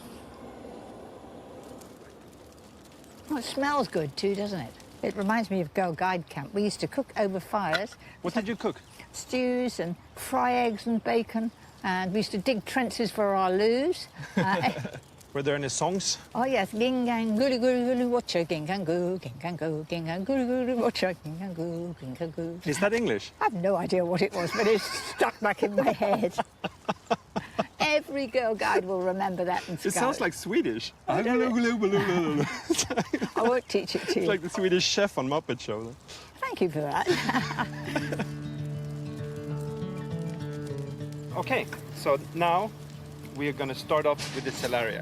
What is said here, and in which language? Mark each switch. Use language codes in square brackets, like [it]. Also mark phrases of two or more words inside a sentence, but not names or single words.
[en] Oh, it smells good too, doesn't it? It reminds me of Girl Guide Camp. We used to cook over fires. What did you cook? Stews and fry eggs and bacon. And we used to dig trenches for our loos. Were there any songs? Oh yes, gingang gulu gulu gulu watcha gingang goo gingang gulu gulu watcha gingang goo. Is that English? I have no idea what it was, but it's stuck back in my head. Every girl guide will remember that and It sounds like Swedish. Oh, don't It's I won't teach it to you. like the Swedish chef on Muppet Show. Thank you for that. Okay, so now we are going to start off with the celeriac.